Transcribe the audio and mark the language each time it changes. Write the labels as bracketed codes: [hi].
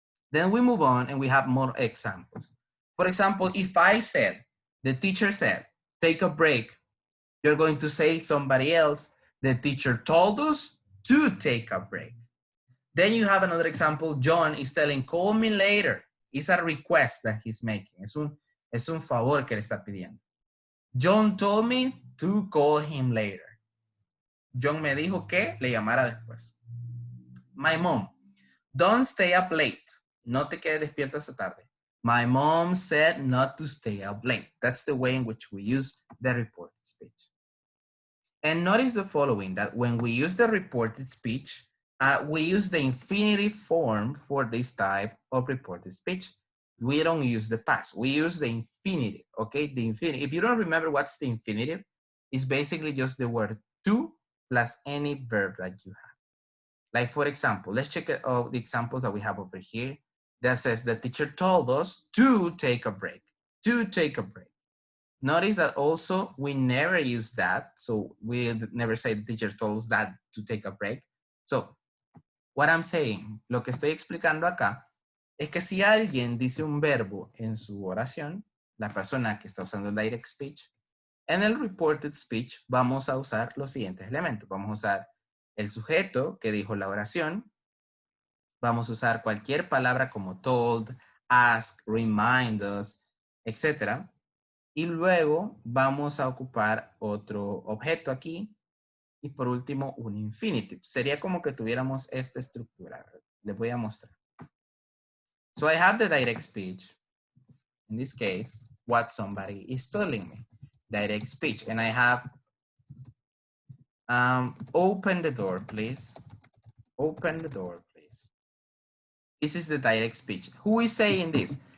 [en] Then we move on and we have more examples. For example, if I said, the teacher said, take a break, you're going to say somebody else, the teacher told us to take a break. Then you have another example, John is telling, call me later. It's a request that he's making. [es] Es un favor que le está pidiendo. [en] John told me to call him later. [es] John me dijo que le llamara después. [en] My mom, don't stay up late. [es] No te quedes despierta esta tarde. [en] My mom said not to stay up late. That's the way in which we use the reported speech. And notice the following, that when we use the reported speech, we use the infinitive form for this type of reported speech. we don't use the past. We use the infinitive, okay? The infinitive. If you don't remember what's the infinitive, it's basically just the word to plus any verb that you have. Like, for example, let's check out the examples that we have over here that says the teacher told us to take a break, to take a break. Notice that also we never use that. So we never say the teacher told us that to take a break. So what I'm saying, [es] lo que estoy explicando acá, es que si alguien dice un verbo en su oración, la persona que está usando el direct speech, en el reported speech vamos a usar los siguientes elementos. Vamos a usar el sujeto que dijo la oración. Vamos a usar cualquier palabra como told, ask, remind us, etc. Y luego vamos a ocupar otro objeto aquí. Y por último, un infinitive. Sería como que tuviéramos esta estructura. Les voy a mostrar. [en] So I have the direct speech. In this case, what somebody is telling me. Direct speech. And I have, open the door, please. Open the door, please. This is the direct speech. Who is saying this?